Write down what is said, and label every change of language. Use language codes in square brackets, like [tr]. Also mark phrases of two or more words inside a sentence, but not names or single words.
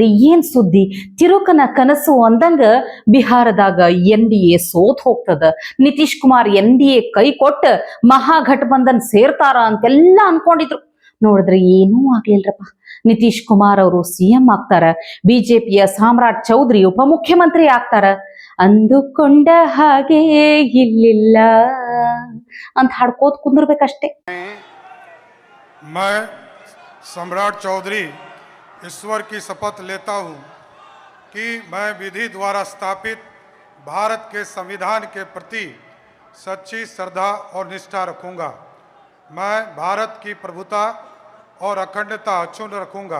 [kn] ಏನ್ ಸುದ್ದಿ? ತಿರುಕನ ಕನಸು ಅಂದಂಗ ಬಿಹಾರದಾಗ NDA ಸೋತ್ ಹೋಗ್ತದ, ನಿತೀಶ್ ಕುಮಾರ್ NDA ಕೈ ಕೊಟ್ಟ ಮಹಾಗಠಬಂಧನ್ ಸೇರ್ತಾರ ಅಂತೆಲ್ಲ ಅನ್ಕೊಂಡಿದ್ರು. ನೋಡಿದ್ರೆ ಏನೂ ಆಗ್ಲಿಲ್ರಪ್ಪ. ನಿತೀಶ್ ಕುಮಾರ್ ಅವರು CM ಆಗ್ತಾರ, ಬಿಜೆಪಿಯ ಸಾಮ್ರಾಟ್ ಚೌಧರಿ ಉಪಮುಖ್ಯಮಂತ್ರಿ ಆಗ್ತಾರ. ಅಂದುಕೊಂಡ ಹಾಗೆ ಇಲ್ಲಿಲ್ಲ ಅಂತ ಹಾಡ್ಕೋತ ಕುಂದಿರ್ಬೇಕಷ್ಟೇ. [hi] सम्राट चौधरी ईश्वर की शपथ लेता हूँ कि मैं विधि द्वारा स्थापित भारत के संविधान के प्रति सच्ची श्रद्धा और निष्ठा रखूँगा। मैं भारत की प्रभुता और अखंडता अक्षुण्ण रखूँगा।